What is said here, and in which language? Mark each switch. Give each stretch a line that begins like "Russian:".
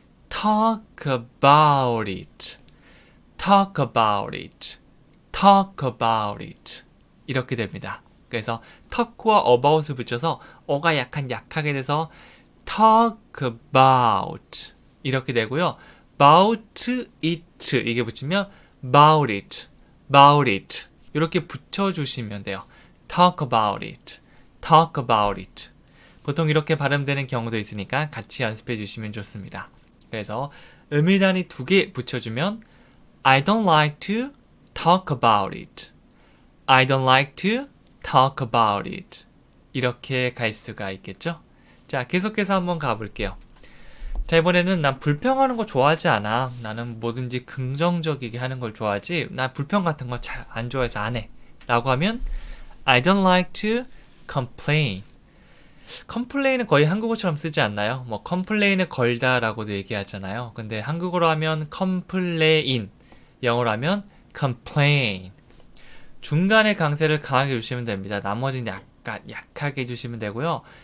English: talk about it. talk about it. talk about it.
Korean: 이렇게 됩니다. 그래서 talk와 about을 붙여서 어가 약간 약하게 돼서
English: talk about
Korean: 이렇게 되고요.
English: about it
Korean: 이게 붙이면
English: about it, about it
Korean: 이렇게 붙여주시면 돼요.
English: talk about it, talk about it.
Korean: 보통 이렇게 발음되는 경우도 있으니까 같이 연습해 주시면 좋습니다. 그래서 음일단위 2개 붙여주면
English: I don't like to talk about it. I don't like to talk about it.
Korean: 이렇게 갈 수가 있겠죠? 자, 계속해서 한번 가볼게요. 자, 이번에는 난 불평하는 거 좋아하지 않아. 나는 뭐든지 긍정적이게 하는 걸 좋아하지. 나 불평 같은 거 잘 안 좋아해서 안 해. 라고 하면
English: I don't like to complain.
Korean: complain은 거의 한국어처럼 쓰지 않나요? 뭐 complain을 걸다 라고도 얘기하잖아요. 근데 한국어로 하면 complain, 영어로 하면 complain. 중간에 강세를 강하게 주시면 됩니다. 나머지는 약간 약하게 해주시면 되고요.